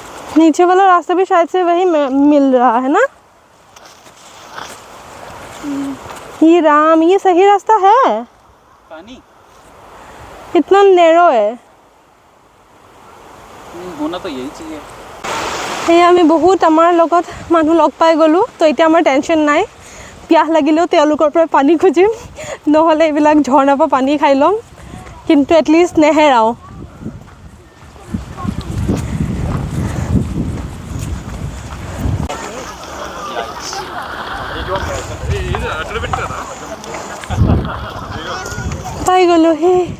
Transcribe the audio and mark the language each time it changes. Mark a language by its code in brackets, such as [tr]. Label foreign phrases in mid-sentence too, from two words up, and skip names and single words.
[hi] नीचे वाला रास्ता भी शायद से वही मिल रहा है ना। ये राम, ये सही रास्ता है? पानी इतना नैरो है। होना तो यही चाहिए। [as] সেয়া আমি বহুত আমাৰ লগত মানুহ লগ পাই গ'লোঁ, তো এতিয়া আমাৰ টেনশ্যন নাই। পিয়াহ লাগিলেও তেওঁলোকৰ পৰা পানী খুজিম, নহ'লে এইবিলাক ঝৰ্ণাৰ পৰা পানী খাই ল'ম, কিন্তু এটলিষ্ট নেহেৰাওঁ। পাই গ'লোঁ হে।